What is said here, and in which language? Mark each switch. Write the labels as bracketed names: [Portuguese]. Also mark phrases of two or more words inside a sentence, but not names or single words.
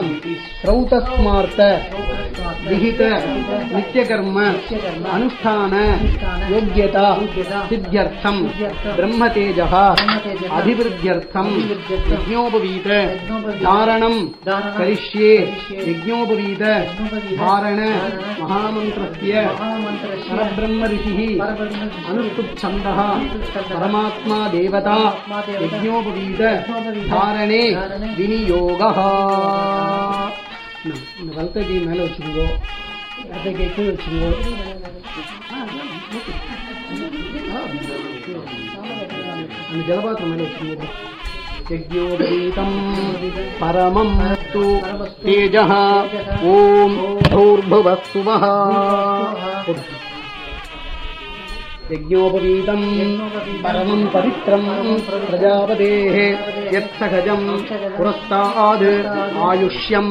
[Sanskrit] श्रौतस्मार्त विहित नित्यकर्म अनुष्ठान योग्यता सिद्ध्यर्थं ब्रह्मतेजः अभिवृद्ध्यर्थं यज्ञोपवीत धारणं करिष्ये यज्ञोपवीत धारण महामन्त्रस्य परब्रह्म ऋषिः अनुष्टुप् छन्दः परमात्मा देवता यज्ञोपवीत धारणे विनियोगः [Tamil] இந்த வலத்தை கை மேலே வச்சுருங்கோ இடத்தை கை கீழே வச்சுருங்கோ அந்த ஜலபாத்திரம் மேலே வச்சுருங்கோ [Sanskrit] यज्ञोपवीतं परमं तु तेजः ॐ भूर्भुवस्सुवः यज्ञोपवीतं परमं पवित्रं प्रजापतेः यत्सहजं पुरस्ताद् आयुष्यम्